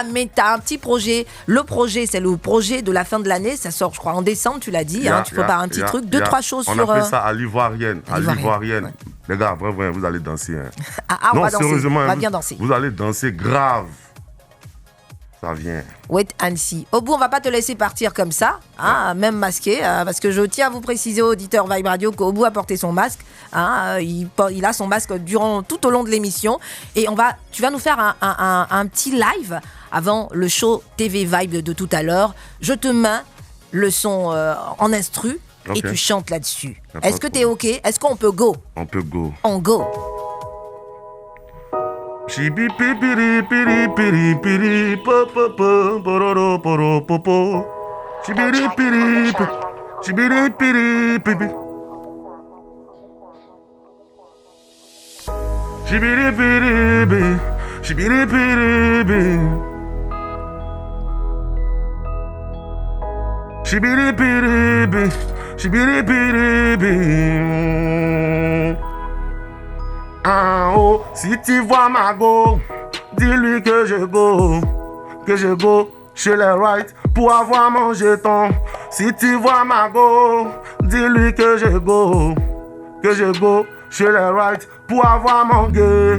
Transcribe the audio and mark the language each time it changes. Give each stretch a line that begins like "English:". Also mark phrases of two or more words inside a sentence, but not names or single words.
French: Mais tu as un petit projet. Le projet, c'est le projet de la fin de l'année. Ça sort, je crois, en décembre, tu l'as dit. Tu prépares un petit truc. 2-3 choses on sur... On a fait ça à l'ivoirienne. Ouais. Les gars, vraiment, vous allez danser. On va danser. Sérieusement, on va bien danser. Vous allez danser grave. Ça vient.
English: Wait and see.
French: Au bout, on va pas te laisser partir comme ça, même masqué, parce que je tiens à vous préciser, auditeur Vibe Radio, qu'au bout a porté son masque. Il a son masque tout au long de l'émission. Et tu vas nous faire un petit live avant le show TV Vibe de tout à l'heure. Je te mets le son en instru et tu chantes là-dessus. Est-ce que t'es OK? Est-ce qu'on peut go? On peut go. On go. Chibi piri piri piri piri po po po pororo poro popo. Chibiri piri chibiri piri piri. Chibiri piri piri chibiri piri piri. Chibiri piri piri chibiri piri piri. Si tu vois Margot, dis-lui que je go chez les right pour avoir mon jeton. Si tu vois Margot, dis-lui que je go chez les right pour avoir mon gay.